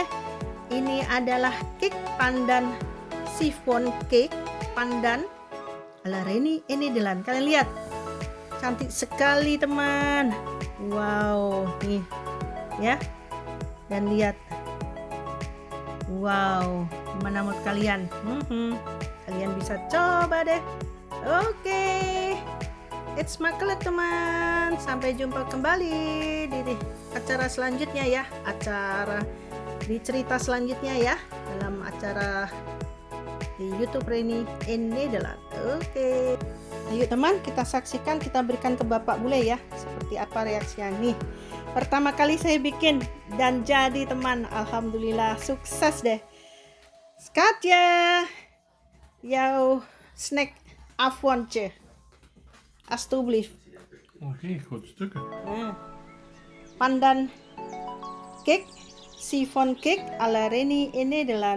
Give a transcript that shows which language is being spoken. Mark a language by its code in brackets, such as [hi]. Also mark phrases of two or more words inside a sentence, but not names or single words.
[id] Ini adalah cake pandan, [en] chiffon cake [id] pandan ala Reni Enedelan. Kalian lihat, cantik sekali teman. Wow, nih ya. Dan lihat, wow, gimana menurut kalian? Kalian bisa coba deh. Oke, [en] it's my color teman. [id] Sampai jumpa kembali di acara selanjutnya ya, di cerita selanjutnya ya, dalam acara di YouTube Reni Enedelan. Oke. Ayo teman, kita saksikan, kita berikan ke Bapak bule ya, seperti apa reaksinya nih. Pertama kali saya bikin dan jadi teman, alhamdulillah sukses deh. [nl] Skatja, jouw snack avondje, alstublieft. Oké, grote stukken. [en] Pandan cake, chiffon cake [id] ala Reni Enedelan.